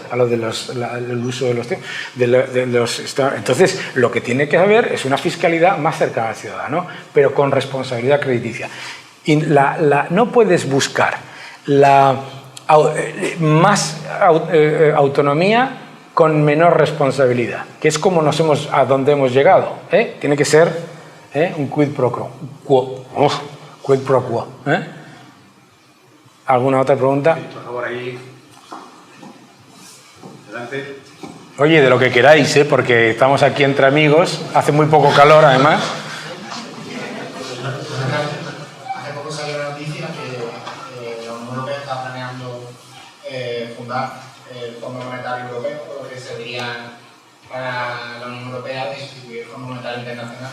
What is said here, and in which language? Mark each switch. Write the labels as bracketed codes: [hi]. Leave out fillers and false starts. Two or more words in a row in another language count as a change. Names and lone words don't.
[es] A lo del uso de los tiempos. Entonces, lo que tiene que haber es una fiscalidad más cercana al ciudadano, pero con responsabilidad crediticia. Y no puedes buscar más autonomía con menor responsabilidad, que es como a donde hemos llegado. Tiene que ser un [la] quid pro quo. Quid pro quo. [es] ¿Alguna otra pregunta? Sí, por favor, ahí. Adelante. Oye, de lo que queráis, porque estamos aquí entre amigos, hace muy poco calor además. Hace poco salió la noticia que la Unión Europea está planeando fundar el Fondo Monetario Europeo, lo que serviría para la Unión Europea de sustituir el Fondo Monetario Internacional.